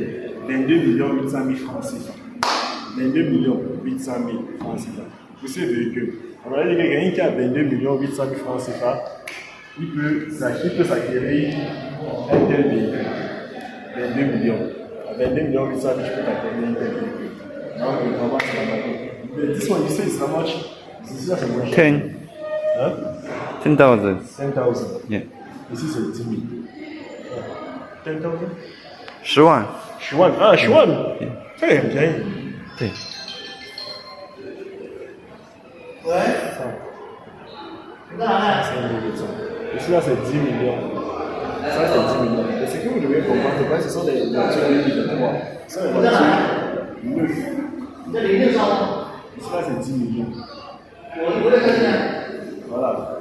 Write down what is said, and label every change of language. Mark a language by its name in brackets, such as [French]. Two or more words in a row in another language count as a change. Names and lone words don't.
[French] 22 800 000 francs CFA. 22 800 000 francs CFA. Pour ces véhicules. On va dire que quelqu'un qui a 22 800 000 francs CFA, il peut s'acquérir un tel véhicule. 22 millions. À 22 800 000, je peux t'acquérir un tel véhicule. Donc, vraiment, c'est la même. [English] This one, you say it's how much? This is how much? 10. Hein? 10,000. 10,000. Yeah. [French] Ici, c'est 10 000. 10,000? [Chinese] 10 万。 10万啊，10万，这个也很便宜。对。 [French] Ici, là, c'est 10 millions. Ça, c'est 10 millions. Et ce que vous devez comprendre, c'est que ce sont des voitures 2023. Ce sont des voitures neuves. Ici, là, c'est 10 millions. Voilà.